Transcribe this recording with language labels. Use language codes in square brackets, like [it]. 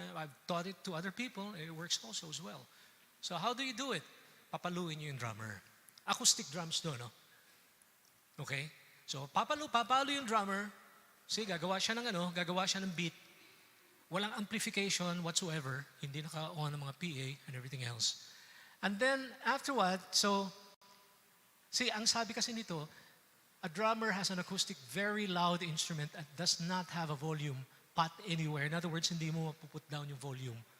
[en] I've taught it to other people. It works also as well. So how do you do it? [tl] Papaluin niyo yung [en] drummer. Acoustic drums do, no? Okay? So, [tl] papalo yung [en] drummer. [tl] See, gagawa siya ng beat. Walang amplification whatsoever. Hindi naka-on ng mga PA [en] and everything else. And then, after what, so, see, [tl] ang sabi kasi nito, [en] a drummer has an acoustic, very loud instrument that does not have a volume pot anywhere. In other words, [tl] hindi mo mapuput down yung volume.